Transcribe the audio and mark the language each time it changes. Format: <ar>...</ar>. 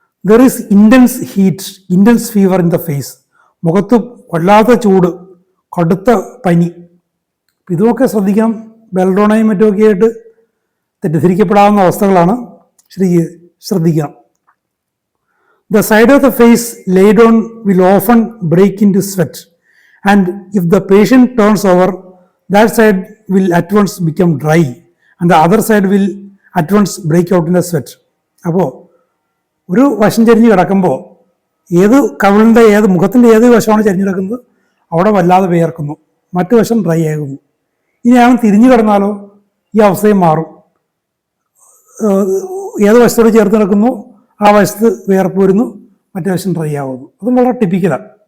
<en>There is intense heat, intense fever in the face.</en> <ml>മുഖത്ത് വല്ലാത്ത ചൂട്, കടുത്ത പനി. ഇതുമൊക്കെ ശ്രദ്ധിക്കാം. ബെൽഡോണയും മറ്റുമൊക്കെ ആയിട്ട് തെറ്റിദ്ധരിക്കപ്പെടാവുന്ന അവസ്ഥകളാണ്. ശ്രദ്ധിക്കണം.</ml> <en>The side of the face laid on will often break into sweat, and if the patient turns over, that side will at once become dry and the other side will at once break out in a sweat.</en> <ml>അപ്പോൾ ഒരു വശം ചരിഞ്ഞ് കിടക്കുമ്പോൾ ഏത് കവിളിൻ്റെ മുഖത്തിൻ്റെ ഏത് വശമാണ് ചരിഞ്ഞ് കിടക്കുന്നത് അവിടെ വല്ലാതെ വിയർക്കുന്നു, മറ്റു വശം ഡ്രൈ ആകുന്നു. ഇനിയാണ് തിരിഞ്ഞു കിടന്നാലോ ഈ അവസ്ഥയും മാറും. ഏത് വശത്തോട് ചേർത്ത് കിടക്കുന്നു ആ വശത്ത് വിയർപ്പ് വരുന്നു, മറ്റേ വശം ഡ്രൈ ആകുന്നു. അതും വളരെ ടിപ്പിക്കലാണ്.</ml>